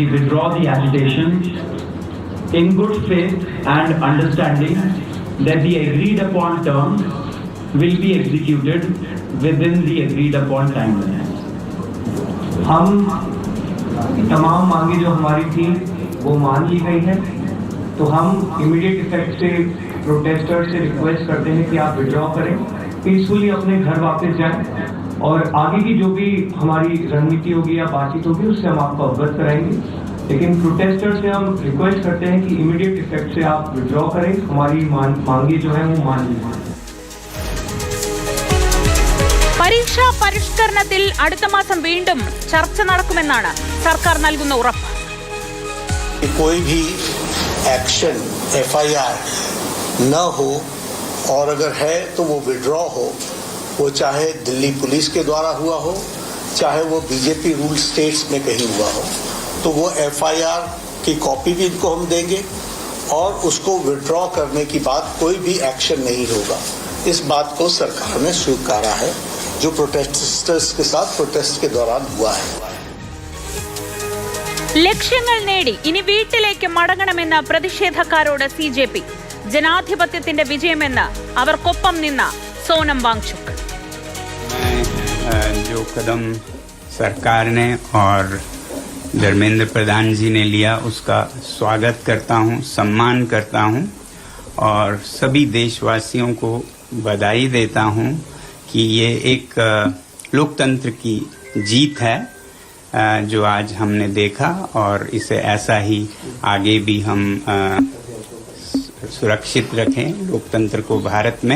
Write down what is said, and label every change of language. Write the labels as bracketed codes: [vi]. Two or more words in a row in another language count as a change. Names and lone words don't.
[en] withdraw the agitation in good faith and understanding that the agreed upon terms will be executed within the agreed upon timeline. [hi] हम तमाम मांगे जो हमारी थी वो मान ली गई है, तो हम [en] immediate effect [hi] से प्रोटेस्टर से रिक्वेस्ट करते हैं कि आप विड्रॉ करें, पीसफुली अपने घर वापस जाएं और आगे की जो भी हमारी रणनीति होगी या बातचीत होगी उससे हम आपको अवगत कराएंगे. लेकिन प्रोटेस्टर से हम रिक्वेस्ट करते हैं कि [en] immediate effect [hi] से आप विड्रॉ करें, हमारी मांगे जो है वो मान लीजिए. [ml] പരീക്ഷാ പരിഷ്കരണത്തിൽ അടുത്ത മാസം വീണ്ടും ചർച്ച നടക്കുമെന്നാണ് സർക്കാർ നൽകുന്ന ഉറപ്പ്. [hi] कोई भी एक्शन FIR न हो और अगर है तो वो विड्रॉ हो, वो चाहे दिल्ली पुलिस के द्वारा हुआ हो, चाहे वो BJP [en] rule states [hi] में कहीं हुआ हो, तो वो FIR की कॉपी भी इनको हम देंगे और उसको विड्रॉ करने की बात कोई भी एक्शन नहीं होगा. इस बात को सरकार ने स्वीकारा है जो प्रोटेस्टर्स के साथ प्रोटेस्ट के दौरान हुआ है. [ml] ലക്ഷ്യങ്ങൾ നേടി ഇനി വീട്ടിലേക്ക് മടങ്ങണമെന്ന പ്രതിഷേധക്കാരോട് CJP. ജനാധിപത്യത്തിന്റെ വിജയമെന്ന് അവർക്കൊപ്പം നിന്ന സോനം വാങ്ചുക്. [hi] जो कदम सरकार ने और धर्मेंद्र प्रधान जी ने लिया उसका स्वागत करता हूं, सम्मान करता हूं और सभी देशवासियों को बधाई देता हूं कि ये एक लोकतंत्र की जीत है जो आज हमने देखा और इसे ऐसा ही आगे भी हम सुरक्षित रखें लोकतंत्र को भारत में.